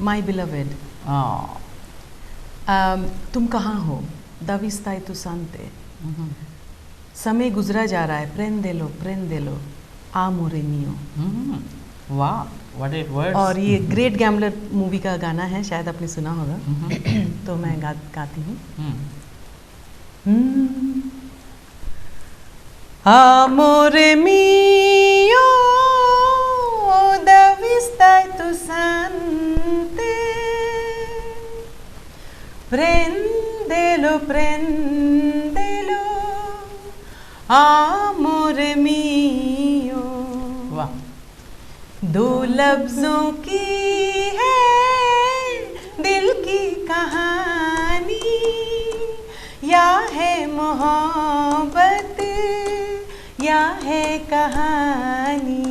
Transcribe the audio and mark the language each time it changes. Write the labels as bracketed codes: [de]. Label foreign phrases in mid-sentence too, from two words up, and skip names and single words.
[en] my beloved, [hi] तुम कहाँ हो, [it] dove stai tu sante, [hi] समय गुजरा जा रहा है, [it] prendelo amore mio. [en] वाह, what it words. [hi] और ये ग्रेट गैम्बलर मूवी का गाना है, शायद आपने सुना होगा। तो मैं गाती हूँ। [it] Amore mio, dove stai tu sante? Prendelo, prendelo, amore mio. [hi] वाह, दो लफ्जों की है दिल की कहानी, या है मोहब्बत या है कहानी।